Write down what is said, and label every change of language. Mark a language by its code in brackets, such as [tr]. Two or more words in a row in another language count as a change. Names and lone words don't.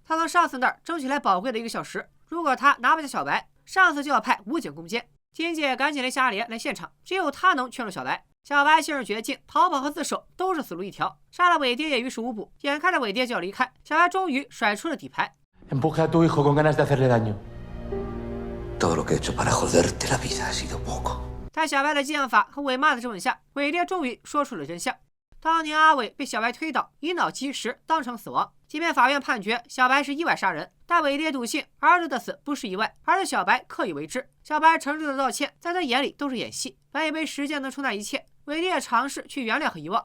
[zh] 他从上司那儿争取来宝贵的1个小时，如果他拿不下小白，上司就要派武警攻坚。金姐赶紧联系阿莲来现场，只有他能劝住小白。小白陷入绝境，逃跑和自首都是死路一条，杀了伟爹也于事无补。眼看着伟爹就要离开，小白终于甩出了底牌。 [es] Empuje a tu hijo con ganas de hacerle daño. Todo lo que he hecho para joderte la vida ha sido poco. [zh] 在小白的激将法和伟妈的质问下，伟爹终于说出了真相。当年阿伟被小白推倒，一脑积食，当场死亡。即便法院判决小白是意外杀人，但伟爹笃信儿子的死不是意外，而是小白刻意为之。小白诚挚的道歉，在他眼里都是演戏。本以为时间能冲淡一切，伟爹也尝试去原谅和遗忘。